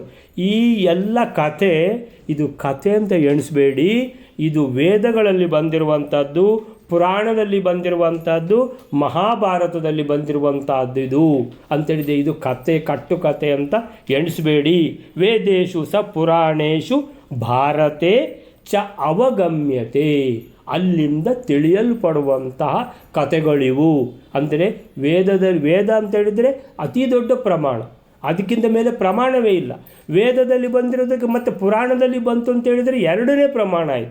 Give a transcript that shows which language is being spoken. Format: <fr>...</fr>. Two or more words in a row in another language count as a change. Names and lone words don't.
<kn>ಈ ಎಲ್ಲ ಕಥೆ, ಇದು ಕಥೆ ಅಂತ ಎಣಿಸಬೇಡಿ, ಇದು ವೇದಗಳಲ್ಲಿ ಬಂದಿರುವಂಥದ್ದು, ಪುರಾಣದಲ್ಲಿ ಬಂದಿರುವಂಥದ್ದು, ಮಹಾಭಾರತದಲ್ಲಿ ಬಂದಿರುವಂಥದ್ದು ಇದು ಅಂತೇಳಿದೆ. ಇದು ಕಥೆ, ಕಟ್ಟುಕತೆ ಅಂತ ಎಣಿಸಬೇಡಿ.</kn> <sa>ವೇದೇಶು ಸ ಪುರಾಣೇಶು ಭಾರತೆ ಚ ಅವಗಮ್ಯತೆ,</sa> <kn>ಅಲ್ಲಿಂದ ತಿಳಿಯಲ್ಪಡುವಂತಹ ಕಥೆಗಳಿವು. ಅಂದರೆ ವೇದ ಅಂತ ಹೇಳಿದರೆ ಅತಿ ದೊಡ್ಡ ಪ್ರಮಾಣ, ಅದಕ್ಕಿಂತ ಮೇಲೆ ಪ್ರಮಾಣವೇ ಇಲ್ಲ. ವೇದದಲ್ಲಿ ಬಂದಿರೋದಕ್ಕೆ ಮತ್ತು ಪುರಾಣದಲ್ಲಿ ಬಂತು ಅಂತ ಹೇಳಿದರೆ ಎರಡನೇ ಪ್ರಮಾಣ ಆಯಿತು.</kn>